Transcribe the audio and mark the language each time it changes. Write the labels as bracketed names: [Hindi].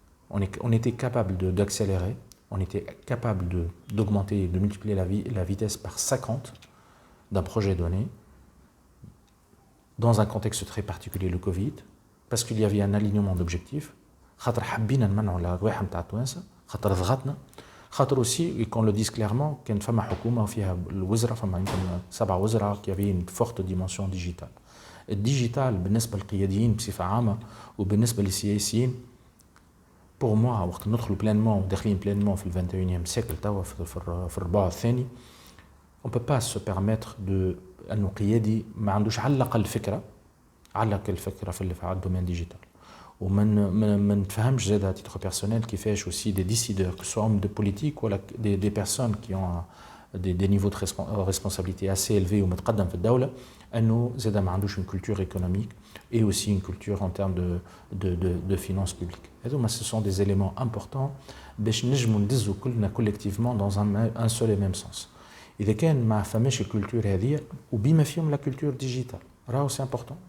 [French] On était capable d'accélérer. On était capable d'augmenter, de multiplier la vitesse par 50 d'un projet donné, dans un contexte très particulier, le Covid, parce qu'il y avait un alignement d'objectifs. [Arabic] خاطر حبينا نمنعوا الأرواح نتاع التوانسة، خاطر ضغطنا، خاطر [French] aussi, et qu'on le dise clairement, [Arabic] كان فما حكومة وفيها الوزراء، فما يمكن 7 وزراء [French] qui avaient une forte dimension digitale. [Arabic] الديجيتال بالنسبة للقياديين بصفة عامة وبالنسبة للسياسيين [French] pour moi [Arabic] وقت ندخلوا بلانمون وداخلين بلانمون في ال 21e siècle توا في الربع الثاني [French] on peut pas se permettre de [Arabic] انه قيادي ما عندوش على الاقل فكره في الدومين ديجيتال. وما نتفهمش زاد [French] à titre personnel [Arabic] كيفاش [French] aussi des décideurs que ce soit hommes de politique ou des personnes qui ont des niveaux de responsabilité assez élevés [Arabic] ومتقدم في الدوله انه زاد ما عندوش [French] une culture économique et aussi une culture en termes de finances publiques. [Arabic] هذوما [French] ce sont des éléments importants [Arabic] باش نجموا ندزوا كلنا [French] collectivement dans un seul et même sens. [Arabic] إذا كان ما فماش الكولتور هذه وبما فيهم [French] la culture digitale [Arabic] راهو [French] c'est important.